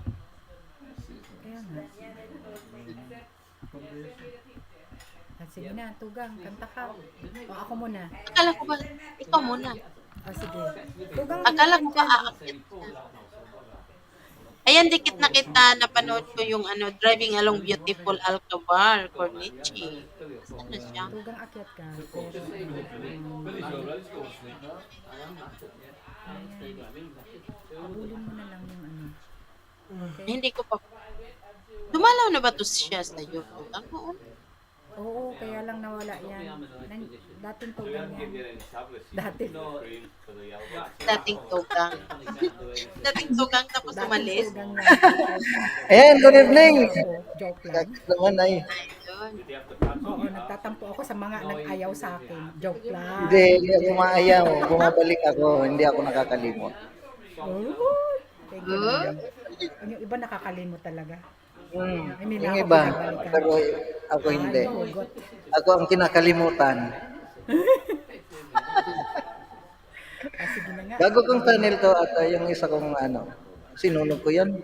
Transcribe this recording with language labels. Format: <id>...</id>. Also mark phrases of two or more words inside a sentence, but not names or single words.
<tl>Kaya nga. Sige na, Tugang, kanta ka. O, ako muna. Akala ko ba, ikaw muna. Sige. Tugang, Akala ko ba kanta. aakyat ka. Ayan, dikit na kita, napanood ko yung Driving Along Beautiful Alcabar, Corniche. Ano siya? Tugang akyat ka. Pero,</tl> <en>Billy's already to go to sleep now.</en> <tl>abulin mo na lang yung Okay? Hindi ko pa. Dumalaw na ba to siya sa YouTube? Oo. Oo, kaya lang nawala yan. Dating Tugang yan. Dati. Dating tugang. Dating tugang tapos umalis. Tugang yan. Ayan,</tl> <en>good evening.</en> <tl>Joke lang. Naman ay, Ayun. Oo, nagtatampo ako sa mga nag-ayaw sa akin. Joke lang. hindi ako maayaw. Bumabalik ako, hindi ako nakakalimot. Oh,</tl> <en>thank you</en> <tl>naman. Yung iba nakakalimot talaga. Hindi na Yung ako iba, pinabalikan. pero ako hindi. Hugot. Ako ang kinakalimutan. Sige na nga. Bago kong channel to at yung isa kong sinunog ko yan.</tl>